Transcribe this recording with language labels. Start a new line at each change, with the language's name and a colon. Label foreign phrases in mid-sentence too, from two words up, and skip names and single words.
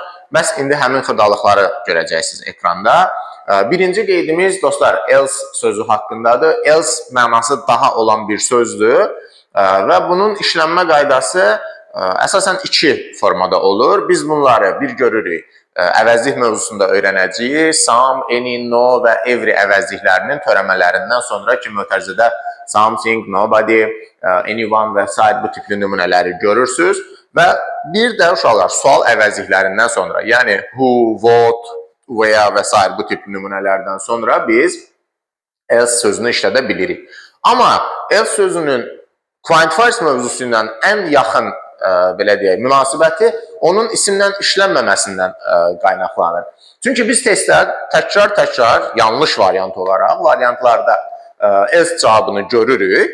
Azerbaijani: Məhz indi həmin xırdalıqları görəcəksiniz ekranda. Birinci qeydimiz, dostlar, else sözü haqqındadır. Else mənası daha olan bir sözdür və bunun işlənmə qaydası əsasən iki formada olur. Biz bunları bir görürük. Əvəzlik mövzusunda öyrənəcəyik.
English: Some, any, no
Azerbaijani: və every əvəzliklərinin törəmələrindən sonra ki, mötərizədə
English: something, nobody, anyone
Azerbaijani: və s. bu tipli nümunələri görürsünüz. Və bir də uşaqlar sual əvəzliklərindən sonra, yəni
English: who, what, where
Azerbaijani: və s. bu tipli nümunələrdən sonra biz else sözünü işlədə bilirik. Amma else sözünün Quantifiers mövzusu ilə ən yaxın belə deyək, münasibəti onun isimdən işlənməməsindən qaynaqlanır. Çünki biz testlər təkrar yanlış variant olaraq variantlarda else cavabını görürük.